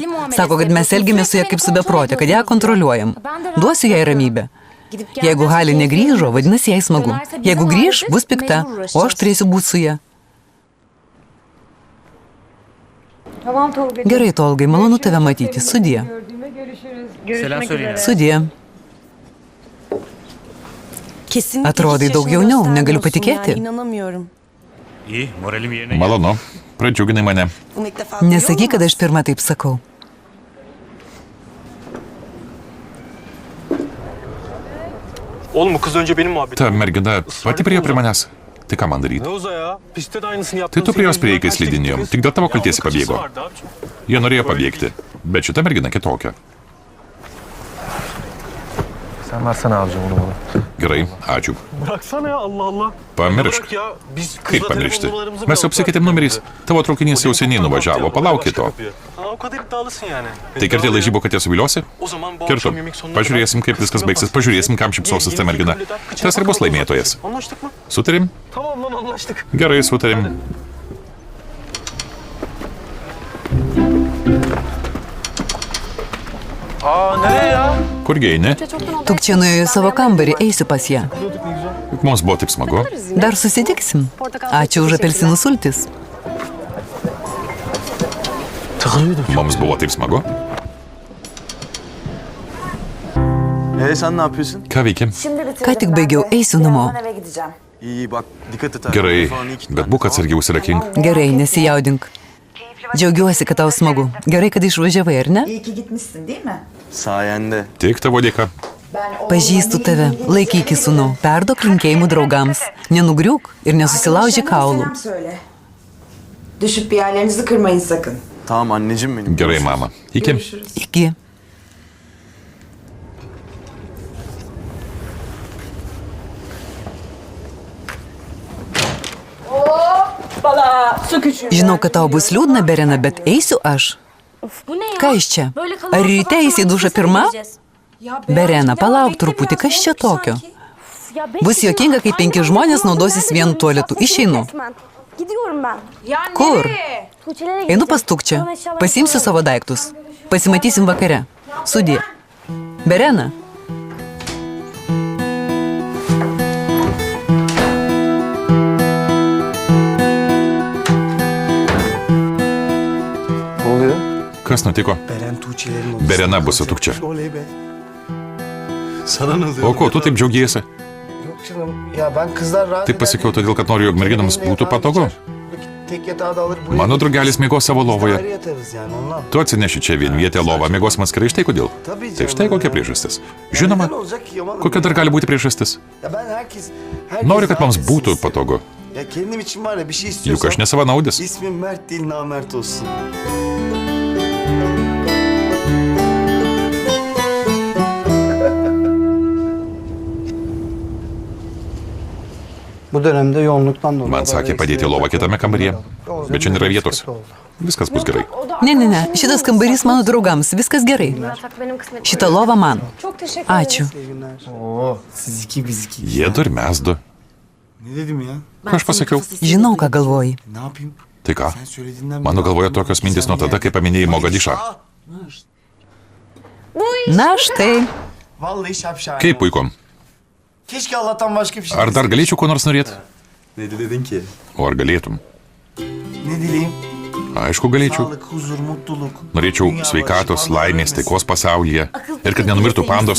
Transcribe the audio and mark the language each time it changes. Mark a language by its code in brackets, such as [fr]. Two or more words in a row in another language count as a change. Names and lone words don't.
[lt] Sako, kad mes elgiamės su ją kaip su beprotė, kad ją kontroliuojam. Duosiu jai ramybę. Jeigu Halė negrįžo, vadinasi jai smagu. Jeigu grįž, bus pikta, o aš turėsiu būti su ja. Gerai, Tolgai, malonu tave matyti. Sudie. [tr] Selam söyleyin. [lt] Sudie. Atrodai daug jauniau, negaliu patikėti. [tr] İyi, moralim yerine geldi. [lt] Malonu. Pradžiuginai mane. Nesakyk, kad aš pirmą taip sakau. [tr] Oğlum bu kız önce benim muhabbetim. [lt] Ta mergina pati priėjo prie manęs. Tai ką man daryti? [tr] Ne Oza ya? Piste de aynısını yaptın. [lt] Tai tu prie jos priėjai, kai slidinėjom. Tik dėl tavo kalties pabėgo. Jie norėjo pabėgti. Bet šita mergina kitokia. [tr] Sen versene abicim bunu bana. [lt] Gerai, ačiū. [tr] Bıraksana ya Allah Allah. [lt] Pamiršk. [tr] Bırak ya. Biz [lt] Kaip [tr] kızla [lt] pamiršti? [tr] telefon numaralarımızı [lt] Mes jau [tr] bıraktık. [lt] apsikeitėm numeriais. Tavo traukinys jau seniai nuvažiavo. Palauk kito. [tr] Ha, o kadar iddialısın yani. [lt] Tai kertė lažybų, kad ją suviliosi? [tr] O zaman bu [lt] Kertu. [tr] akşam yemek sonuna [lt] Pažiūrėsim, kaip viskas baigsis. Pažiūrėsim, kam šipsosis ta mergina. Tas ir bus laimėtojas. [tr] Anlaştık mı? [lt] Sutarim? [tr] Tamam lan anlaştık. [lt] Gerai, sutarim. [tr] Aa nereye ya? [lt] Kurgi eini? Tukčia nuėjo į savo kambarį, eisiu pas ją. Juk mums buvo taip smagu. Dar susitiksim. Ačiū už apelsinų sultis. Mums buvo taip smagu. [tr] Sen ne yapıyorsun? [lt] Ką veikiam? Ką tik baigiau, eisiu namo. [tr] İyi bak dikkat et. [lt] Gerai, bet būk atsargiai užsirakink. Gerai, nesijaudink. Džiaugiuosi, kad tau smagu. Gerai, kad išvažiavai, ar ne? [tr] İyi ki gitmişsin değil mi? Sayende. [lt] Tik tavo dėka. Pažįstu tave. Laikyk, sūnau. Perduok linkėjimų draugams. Nenugriūk ir nesusilauži kaulų. [tr] Selam söyle. Düşüp bir yerlerinizi kırmayın sakın. Tamam anneciğim benim. [lt] Gerai, mama. Iki. Iki. Žinau, kad tau bus liūdna, Berena, bet eisiu aš. Ką iš čia? Ar ryte eisi į dušą pirma? Berena, palauk truputį, kas čia tokio? Bus juokinga, kai 5 žmonės naudosis vienu tualetu. Išeinu. [tr] Gidiyorum ben. [lt] Kur? [tr] Tuğçelere [lt] Einu pas Tukčią. Pasiimsiu savo daiktus. Pasimatysim vakare. Sudie. Berena. [tr] Ne oluyor? [lt] Kas nutiko? [tr] Beren Tuğçe'lerin odasında [lt] Berena bus su [tr] kalacak. [lt] Tukčia. [tr] Oley be. Sana ne oluyor? [lt] O ko tu taip džiaugiesi? [tr] Yok canım. Ya ben kızlar rahat [lt] Taip pasakiau todėl, kad noriu, jog merginoms būtų patogu. [tr] Tek yatağı da alır buraya. [lt] Mano draugelis miegos savo [tr] Ayrı [lt] lovoje. [tr] yatarız yani ondan. [lt] Tu atsineši čia vienvietę lovą, miegosim atskirai, štai kodėl. Tai štai kokia priežastis. Žinoma, [tr] Neden olacak ki Yaman'ım? [lt] kokia dar gali būti priežastis. [tr] Ya ben herkes [lt] Noriu, kad mums [tr] rahat [lt] būtų [tr] etsin. [lt] patogu. [tr] Ya kendim için var ya bir şey [lt] Juk [tr] istiyorsam. [lt] aš nesavanaudis. [tr] İsmim Mert değil namert olsun. Bu dönemde yoğunluktan dolayı. [lt] Man sakė padėti lovą kitame kambaryje, bet čia nėra vietos. Viskas bus gerai. Ne. Šitas kambarys mano draugams. Viskas gerai. Šita lova man. [tr] Çok teşekkür [lt] Ačiū. [tr] Oo, siz iki biz iki. [lt] Jie du ir mes du. [tr] Ne dedim ya? [lt] Ką aš pasakiau? Žinau, ką galvoji. [tr] Ne yapayım? [lt] Tai ką? [tr] Sen söylediğinden [lt] Mano galvoje tokios mintis nuo tada, kai paminėjai Mogadišą. Na štai. [tr] Vallahi şapşal. [lt] Kaip puiku. [tr] Keşke Allah'tan başka bir şey [lt] Ar dar galėčiau ko nors norėti? [tr] Ne dedin ki? [lt] O ar galėtum? [tr] Ne dileyim? [lt] Aišku, galėčiau. [tr] Sağlık, huzur, mutluluk. [lt] Norėčiau sveikatos, laimės, taikos pasaulyje. Ir kad nenumirtų pandos.